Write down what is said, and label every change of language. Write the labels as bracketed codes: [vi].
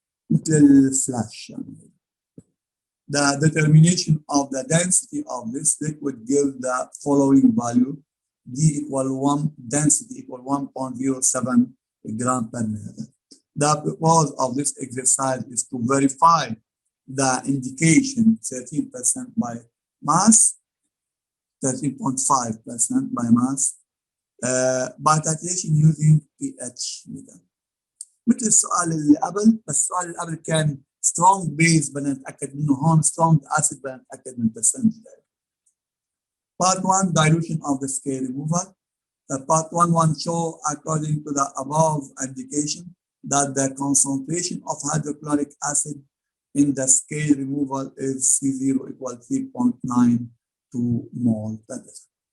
[en] Little flash. The determination of the density of this liquid gives the following value: D equal 1, density equal 1.07 gram per milliliter. The purpose of this exercise is to verify the indication 13% by mass, 13.5% by mass, by calculation using pH meter. [ar] مثل السؤال اللي قبل، بس السؤال اللي قبل كان [en] strong base [ar] بدنا نتأكد منه، هون [en] strong acid [ar] بدنا نتأكد من percentage. [en] Part 1, dilution of the scale removal. Part 1 show according to the above indication that the concentration of hydrochloric acid in the scale removal is C0 equal 3.92 mole per liter.